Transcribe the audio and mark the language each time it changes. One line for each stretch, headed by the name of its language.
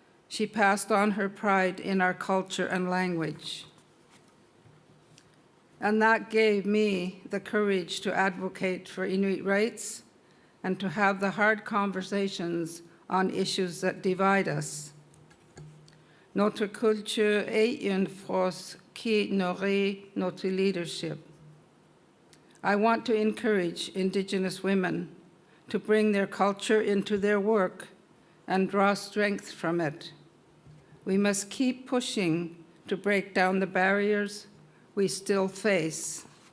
English: She passed on her pride in our culture and language. And that gave me the courage to advocate for Inuit rights and to have the hard conversations on issues that divide us.
French: Notre culture est une force qui nourrit notre leadership.
English: I want to encourage Indigenous women to bring their culture into their work and draw strength from it. We must keep pushing to break down the barriers we still face.